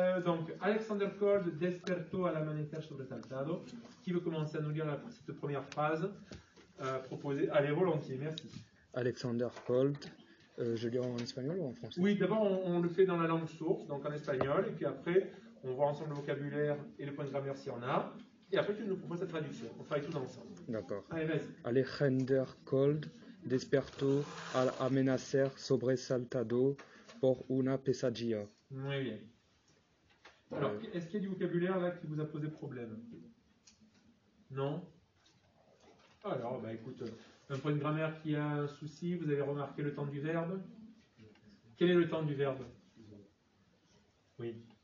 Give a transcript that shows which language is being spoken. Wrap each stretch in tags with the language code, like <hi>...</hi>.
<es>Donc, Alexander Cold despertó al amanecer sobresaltado.</es> <fr>Qui veut commencer à nous lire cette première phrase proposée? Allez, volontiers, merci.</fr> <es>Alexander Cold.</es> <fr>Je lis en espagnol ou en français? Oui, d'abord, on le fait dans la langue source, donc en espagnol, et puis après, on voit ensemble le vocabulaire et le point de grammaire s'il y en a. Et après, tu nous proposes la traduction. On travaille tous ensemble. D'accord. Allez, vas-y.</fr> <es>Alexander Cold despertó al amanecer sobresaltado por una pesadilla. Muy bien.</es> <fr>Alors, est-ce qu'il y a du vocabulaire là qui vous a posé problème? Non? Alors, bah écoute, un point de grammaire qui a un souci, vous avez remarqué le temps du verbe? Quel est le temps du verbe? Oui.</fr>